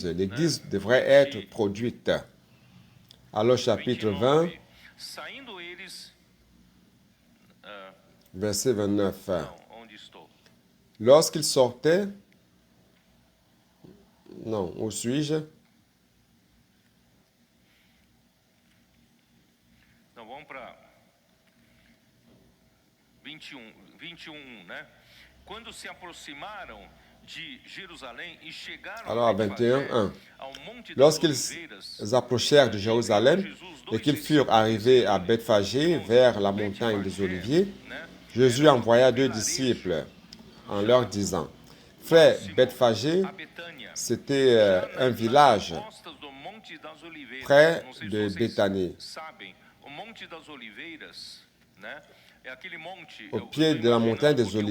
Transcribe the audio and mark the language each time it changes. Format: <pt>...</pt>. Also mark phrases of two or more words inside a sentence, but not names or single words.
<fr>L'Église devrait être produite. Alors, chapitre 20, verset 29. Lorsqu'il sortait, non, où suis-je?</fr> <pt>Então vamos para 21, né? Quando se aproximaram</pt> <fr>Alors à 21:1. Lorsqu'ils approchèrent de Jérusalem et qu'ils furent arrivés à Bethphagée, vers la montagne des Oliviers, Jésus envoya 2 disciples en leur disant, « Frère, Bethphagée, c'était un village près de Béthanie, au pied de la montagne des Oliviers.</fr>